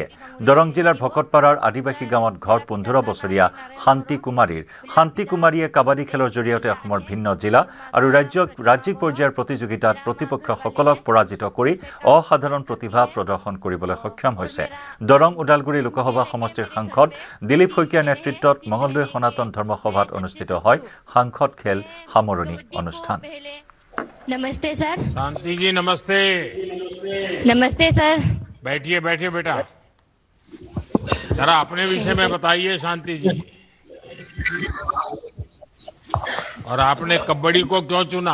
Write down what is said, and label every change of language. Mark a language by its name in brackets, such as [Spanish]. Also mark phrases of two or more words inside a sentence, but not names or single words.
[Assamese] দৰং জিলাৰ ভকতপাৰাৰ আদিবাসী গাঁৱত ঘৰ 15 বছৰীয়া শান্তি কুমাৰীয়ে কাবাডী খেলৰ জৰিয়তে অসমৰ ভিন্ন জিলা আৰু ৰাজ্যিক পৰ্যায়ৰ প্ৰতিযোগিতাত প্ৰতিপক্ষসকলক পৰাজিত কৰি অসাধাৰণ প্ৰতিভা প্ৰদৰ্শন কৰিবলৈ সক্ষম হৈছে। দৰং ওদালগুৰি লোকসভা সমষ্টিৰ সাংসদ দিলীপ শইকীয়াৰ নেতৃত্বত মঙলদৈ সনাতন ধৰ্ম সভাত অনুষ্ঠিত হয় সাংসদ খেল সামৰণি অনুষ্ঠান। [Hindi] नमस्ते सर। शांति जी नमस्ते। नमस्ते सर। बैठिए बेटा, जरा अपने विषय में बताइए शांति जी, और आपने कबड्डी को क्यों चुना?